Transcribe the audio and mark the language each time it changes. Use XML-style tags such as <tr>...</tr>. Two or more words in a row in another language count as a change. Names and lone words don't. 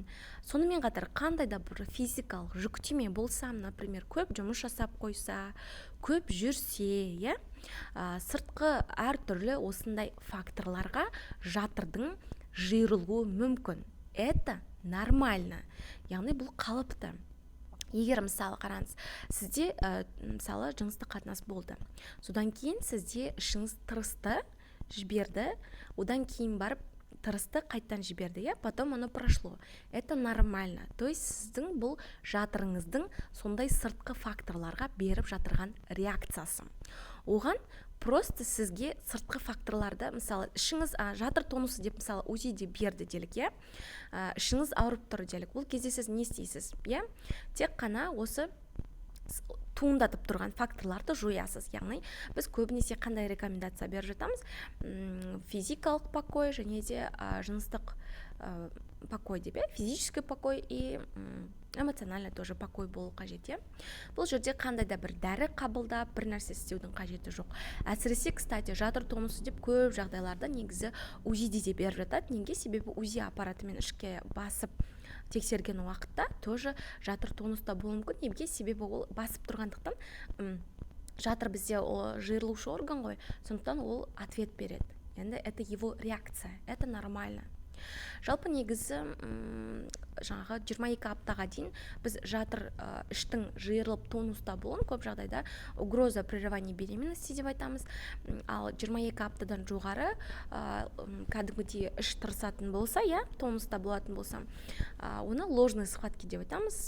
<kk>Сонымен қатар қандай да бір физикалық жүктеме болса, например, көп жұмыс жасап қойса, көп жүрсе, сыртқы әртүрлі осындай факторларға жатырдың жиырылуы мүмкін.</kk> <ru>Это нормально,</ru> <kk>яғни бұл қалыпты. Егер мысалы қараңыз, сізде мысалы жыныстық қатынас болды. Содан кейін сізде ішіңіз тырысты, жіберді, одан кейін барып тырысты, қайттан жіберді,</kk> <ru>потом оно прошло. Это нормально.</ru> <kk>То есть сіздің бұл жатырыңыздың сондай сыртқы факторларға беріп жатырған реакциясы. Оған просто сізге сыртқы факторларды, мысалы ішіңіз жатыр тонусы деп мысалы УЗИде берді делік, ішіңіз ауырып тұр делік. Ол кезде сіз не істейсіз? Тек қана осы туындатып тұрған факторларды жоясыз. Яғни біз көбінесе қандай рекомендация беріп жатамыз? Физикалық покой және де жыныстық покой деп,</kk> <ru>физический покой и эмоциональный тоже покой</ru> <kk>болу қажет. Бұл жерде қандай да бір дәрі қабылдап, бір нәрсе істеудің қажеті жоқ. Әсіресе, кстати, жатыр тонусы деп көп жағдайларда негізі УЗИде де беріп жатады. Неге? Себебі УЗИ аппаратымен ішке басып тексерген уақытта тоже жатыр тонуста болуы мүмкін. Неге? Себебі ол басып тұрғандықтан жатыр бізде жиырылушы орган ғой, сондықтан ол ответ береді. Енді</kk> <ru>это его реакция, это нормально.</ru> <kk>Жалпы негізі жаңағы 22 аптаға дейін біз жатыр іштің жиырылып тонуста болуын көп жағдайда</kk> <ru>угроза прерывания беременности</ru> <kk>деп айтамыз. Ал 22 аптадан жоғары кәдімгідей іш тырысатын болса, тонуста болатын болса, оны</kk> <ru>ложные схватки</ru> <kk>деп айтамыз.</kk>